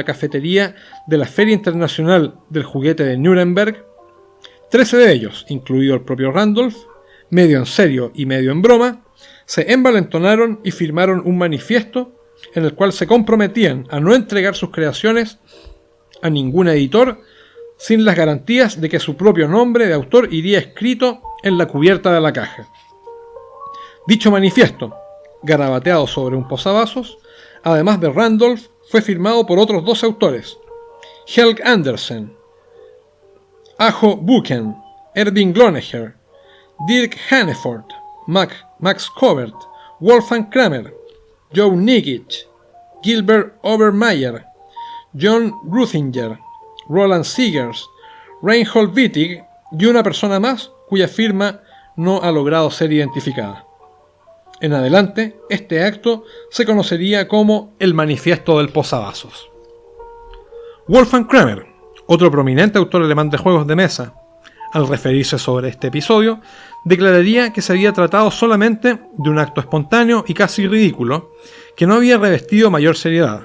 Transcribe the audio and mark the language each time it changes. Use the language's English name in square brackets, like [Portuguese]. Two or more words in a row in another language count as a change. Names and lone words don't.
[Spanish] cafetería de la Feria Internacional del Juguete de Nuremberg, 13 de ellos, incluido el propio Randolph, medio en serio y medio en broma, se envalentonaron y firmaron un manifiesto en el cual se comprometían a no entregar sus creaciones a ningún editor sin las garantías de que su propio nombre de autor iría escrito en la cubierta de la caja. Dicho manifiesto, garabateado sobre un posavasos, además de Randolph, fue firmado por otros 12 autores: Helge Andersen, Aho Buchen, Erwin Glonneher, Dirk Hanneford, Max Covert, Wolfgang Kramer, Joe Nikic, Gilbert Obermeyer, John Ruthinger, Roland Seegers, Reinhold Wittig y una persona más cuya firma no ha logrado ser identificada. En adelante, este acto se conocería como el Manifiesto del Posavasos. Wolfgang Kramer, otro prominente autor alemán de juegos de mesa, al referirse sobre este episodio, declararía que se había tratado solamente de un acto espontáneo y casi ridículo, que no había revestido mayor seriedad.